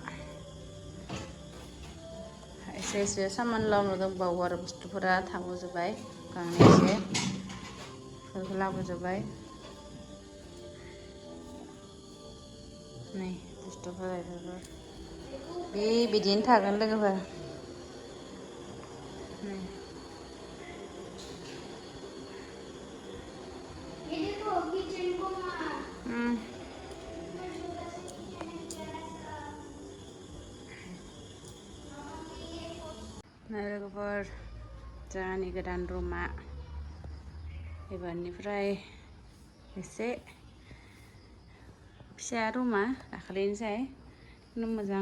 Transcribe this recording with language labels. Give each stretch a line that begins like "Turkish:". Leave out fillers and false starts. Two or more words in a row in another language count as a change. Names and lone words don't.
Bodo: एसे सामान लाबोनो दंबावो आरो बुस्थुफोरा थाबोजोब्बाय गांनैसो बेफोरखौ लाबोजोब्बाय नै बुस्थुफोरा बिदिनो थागोन लोगोफोर नै
Hindi: ये देखो किचन को मार
Bodo: लोगोफोर जोंहानि गोदान रुमा एबारनिफ्राय एसे फिसा रुमा दाखालिनिसाय खिन्थु मोजां